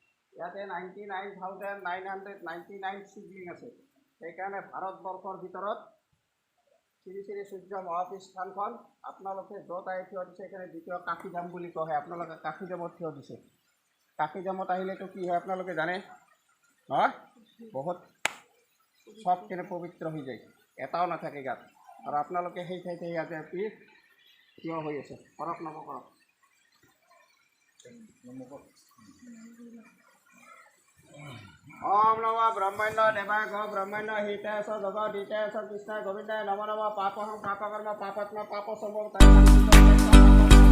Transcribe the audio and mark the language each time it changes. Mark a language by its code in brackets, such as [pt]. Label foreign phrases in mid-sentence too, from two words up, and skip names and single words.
[as] 99,999 শিৱলিংগ আছে সেইকাৰণে ভাৰতবৰ্ষৰ ভিতৰত শ্ৰী শ্ৰী সূৰ্য মহাপীঠ স্থানখন আপোনালোকে য'ত আহি থিয় দিছে সেইকাৰণে দ্বিতীয় কাশীধাম বুলি কোৱা হয় আপোনালোকে কাশীধামত থিয় দিছে কাশীধামত আহিলেতো কি হয় আপোনালোকে জানে নহয় বহুত চব কেনে পবিত্ৰ হৈ যায় এটাও নাথাকে গাত আৰু আপোনালোকে সেই ঠাইতে ইয়াতে থিয় হৈ আছে কৰক নকৰক [sa] ओम नमो ब्रह्मण्य देवाय गो ब्रह्मण्य हिताय स जग दिताय स कृष्णाय गोविंदाय नमो नमः पापहं पापकर्म पापात्मा पाप संभव